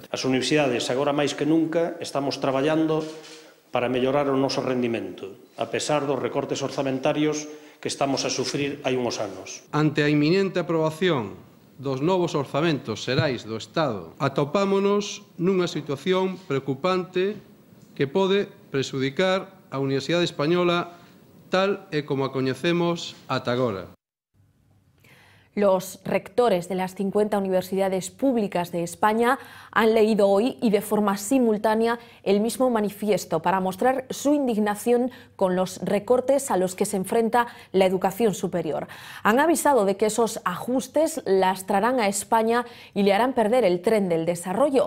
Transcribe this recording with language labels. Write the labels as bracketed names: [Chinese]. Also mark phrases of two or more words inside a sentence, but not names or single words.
[Galician] As universidades, agora máis que nunca, estamos traballando para mellorar o noso rendimento, a pesar dos recortes orzamentarios que estamos a sufrir hai uns anos. Ante a inminente aprobación dos novos orzamentos xerais do Estado, atopámonos nunha situación preocupante que pode prexudicar a Universidade Española tal e como a coñecemos ata agora. [Spanish] Los rectores de las 50 universidades públicas de España han leído hoy y de forma simultánea el mismo manifiesto para mostrar su indignación con los recortes a los que se enfrenta la educación superior. Han avisado de que esos ajustes lastrarán a España y le harán perder el tren del desarrollo.